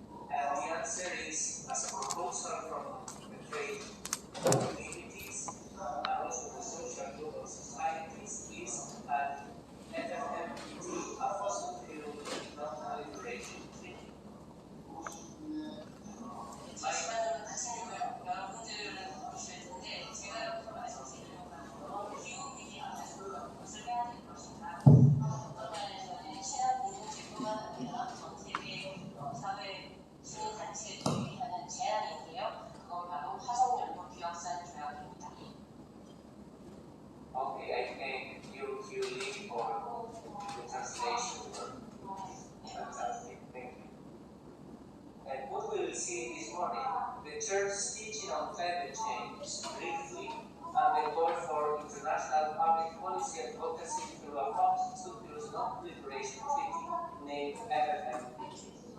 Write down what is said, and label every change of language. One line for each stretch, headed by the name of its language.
English: And the answer is, as a proposal from the faith communities, and also the social global societies, is an FFMPT, a fossil fuel non-proliferation treaty.
Korean: 잠시만요. 하시고요. 여러분들은 보실 텐데 제가 여기서 말씀드리는 건 기후위기 앞에서 무엇을 해야 될 것인가. 어떤 면에서는 친환 공동체뿐만 아니라 전 세계 사회 주요 단체들이 하는 제안인데요. 그건 바로 화석연료 비확산 조약입니다.
English: Okay, I think you leave for the translation work. Fantastic, thank you. And what we will see this morning, the Church's teaching on climate change briefly, and the call for international public policy advocacy through a fossil fuels non-proliferation treaty named FFMPT.